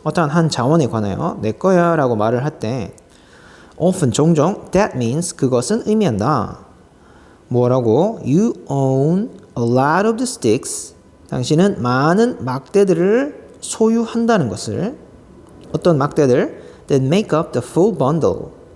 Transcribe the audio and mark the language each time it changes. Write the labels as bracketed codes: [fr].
[ko] 어떠한 한 자원에 관하여 내 거야 라고 말을 할 때 often, 종종 [en] that means, [ko] 그것은 의미한다. 뭐라고? [en] You own a lot of the sticks. [ko] 당신은 많은 막대들을 소유한다는 것을. 어떤 막대들? [en] That make up the full bundle.